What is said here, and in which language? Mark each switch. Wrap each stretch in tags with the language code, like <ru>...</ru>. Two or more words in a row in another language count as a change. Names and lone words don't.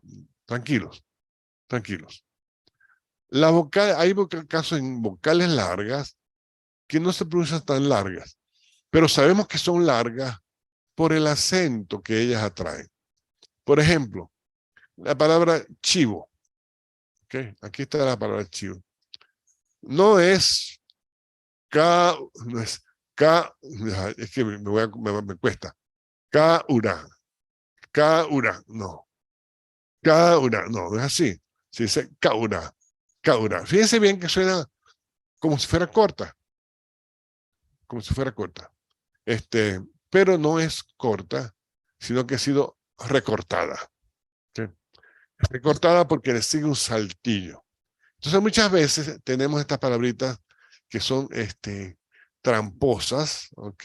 <es>Tranquilos, tranquilos. Hay casos en vocales largas que no se pronuncian tan largas, pero sabemos que son largas por el acento que ellas atraen. Por ejemplo, la palabra chivo. ¿Okay? Aquí está la palabra chivo. No es no es es que me cuesta. Kaura, no. Kaura, no es así. Se dice kaura, kaura. Fíjense bien que suena como si fuera corta, como si fuera corta. Pero no es corta, sino que ha sido recortada. ¿Okay? Recortada porque le sigue un saltillo. Entonces muchas veces tenemos estas palabritas que son tramposas, ¿ok?</es>